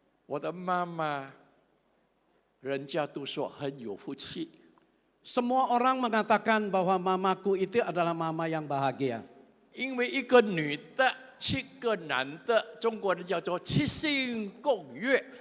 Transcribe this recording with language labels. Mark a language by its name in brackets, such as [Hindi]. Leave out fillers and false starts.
[Chinese] 我的妈妈，人家都说很有福气。 [Indonesian] Semua orang mengatakan bahwa mamaku itu adalah mama yang bahagia. [Chinese] 因为一个女的，7个男的，中国人叫做七星共月。